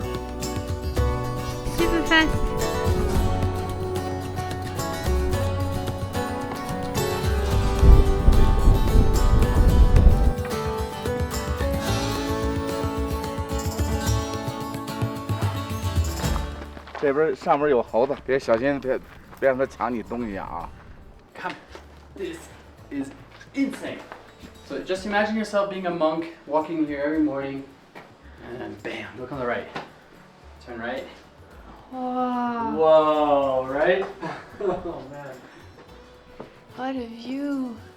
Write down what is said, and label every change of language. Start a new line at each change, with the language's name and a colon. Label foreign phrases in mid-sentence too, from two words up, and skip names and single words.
English: Super fast.
Chinese: 这边上面有猴子，别小心，别让它抢你东西啊！
English: Come. This is insane. So just imagine yourself being a monk, walking here every morning, and bam, look on the right. Turn right. Wow. Whoa, right? Oh man. What a view.